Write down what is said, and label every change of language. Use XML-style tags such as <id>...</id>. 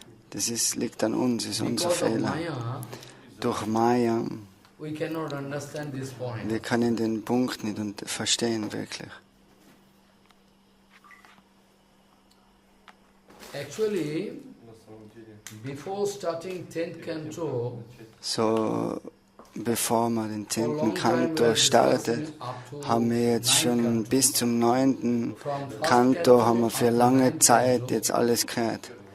<de>Das liegt an uns, ist unser Fehler. Durch Maya, wir können den Punkt nicht verstehen, wirklich.</de> <en>Actually, before starting 10th Canto,</en> <de>so, bevor wir den 10. Canto startet, haben wir jetzt schon bis zum 9. Canto haben wir für lange Zeit jetzt alles gehört.</de>